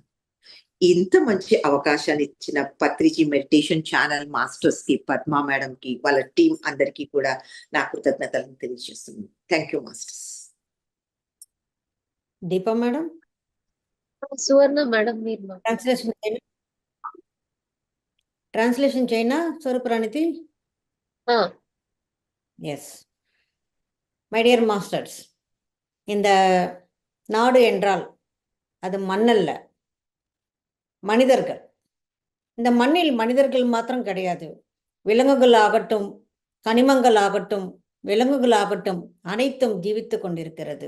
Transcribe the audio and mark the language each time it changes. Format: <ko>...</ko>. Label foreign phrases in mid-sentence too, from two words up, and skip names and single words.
<te>ఇంత మంచి అవకాశాన్ని ఇచ్చిన పత్రిజీ మెడిటేషన్ ఛానల్ మాస్టర్స్‌కి, పద్మా మేడంకి, వాళ్ళ టీమ్ అందరికీ కూడా నా కృతజ్ఞతలను తెలియజేస్తున్నాను.</te> <en>thank you masters.</en> <te>దీపా మేడం, సువర్ణ మేడం మీరు ట్రాన్స్లేషన్ చేయనా స్వరూపరాణితి?</te> <ta>எஸ்.</ta> <en>my dear masters,</en> <ta>இந்த நாடு என்றால் அது மண்ணல்ல, மனிதர்கள். இந்த மண்ணில் மனிதர்கள் மாத்திரம் கிடையாது, விலங்குகள் ஆகட்டும், கனிமங்கள் ஆகட்டும், விலங்குகள் ஆகட்டும், அனைத்தும் ஜீவித்து கொண்டிருக்கிறது.</ta>